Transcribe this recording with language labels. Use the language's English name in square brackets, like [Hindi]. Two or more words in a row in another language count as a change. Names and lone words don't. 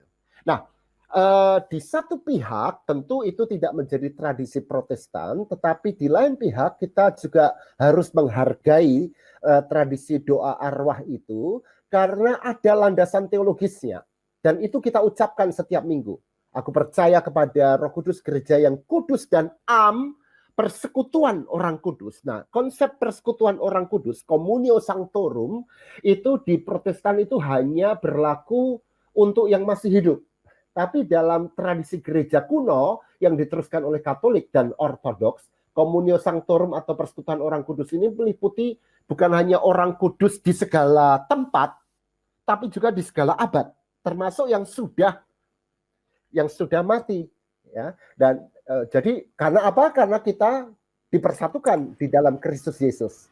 [Indonesian] Nah, di satu pihak tentu itu tidak menjadi tradisi Protestan, tetapi di lain pihak kita juga harus menghargai tradisi doa arwah itu karena ada landasan teologisnya, dan itu kita ucapkan setiap minggu. Aku percaya kepada Roh Kudus, gereja yang kudus dan am, persekutuan orang kudus. Nah, konsep persekutuan orang kudus, [Latin] communio sanctorum, [Indonesian] itu di Protestan itu hanya berlaku untuk yang masih hidup. Tapi dalam tradisi gereja kuno yang diteruskan oleh Katolik dan Ortodoks, [Latin] communio sanctorum [Indonesian] atau persekutuan orang kudus ini meliputi bukan hanya orang kudus di segala tempat, tapi juga di segala abad, termasuk yang sudah mati, ya. Dan jadi karena apa? Karena kita dipersatukan di dalam Kristus Yesus.